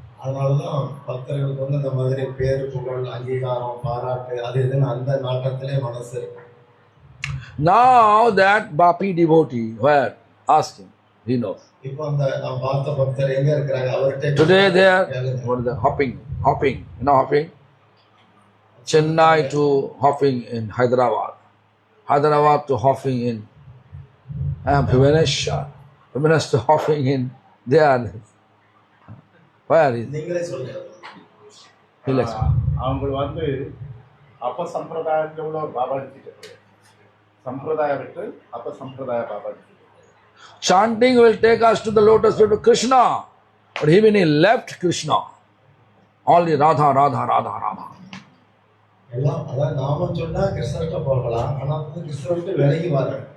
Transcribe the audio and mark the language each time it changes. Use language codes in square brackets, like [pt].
[ta] அதனாலதான் பக்தர்களுக்கு வந்து இந்த மாதிரி பேரு புகழ் அங்கீகாரம் பாராட்டு அது இதுன்னு அந்த நாட்டத்திலே மனசு இருக்கு. [en] Now that Bapi devotee, where? Ask him, he knows. [ta] இப்போ அந்த நாம் பார்த்த பக்தர் எங்க இருக்கிறாங்க அவர்கிட்ட [en] Today they are [ta] கேளுங்க. [en] what is the hopping, you know hopping? Chennai to hopping in Hyderabad, Hyderabad to hopping in Bhubaneswar, Bhubaneswar to hopping in there. Where is? [ta] நீங்களே சொல்லுங்க. [en] He'll explain. [ta] அவங்க வந்து அப்ப சம்பிரதாயத்தில் உள்ள பாபாஜி சம்பிரதாயம் விட்டு அப்ப சம்பிரதாய Babaji [en] Chanting will take us to the lotus feet of Krishna, but even he left Krishna. Only Radha, Radha, Radha, Radha. [ta] எல்லாம் அதான் நாம சொன்னா கிருஷ்ணர்கிட்ட போகலாம் ஆனா வந்து கிருஷ்ணர்கிட்ட விலகி வர